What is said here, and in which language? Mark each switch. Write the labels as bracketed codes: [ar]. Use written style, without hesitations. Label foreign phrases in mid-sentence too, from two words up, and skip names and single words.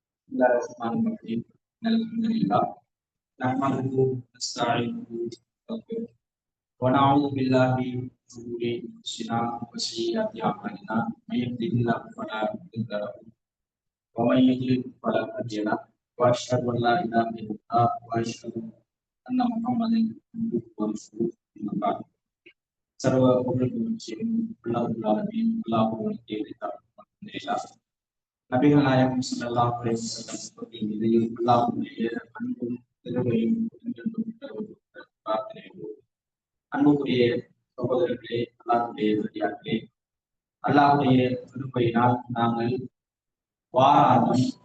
[ar] الله الرحمن الرحيم الحمد لله نحمده ونستعينه ونستغفره ونعوذ بالله من شرور انفسنا وسيئات اعمالنا من يهده الله فلا مضل له ومن يضلل فلا هادي له واشهد ان لا اله الا الله واشهد ان محمدا عبده ورسوله اما بعد [ta] சர்வ புகழ்ச்சியும் அல்லாஹ்வுடைய தேவைதான் நபிகள் நாயகம் [ar] صلى الله عليه وسلم [ta] மீது அல்லாஹ்வுடைய அன்பும் கிருபையும் பிரார்த்தனையோடு அன்புக்குரிய சகோதரர்களே, அல்லாஹ்வுடைய நல்லடியார்களே, அல்லாஹ்வுடைய கிருபையினால் நாங்கள் வாராந்தம்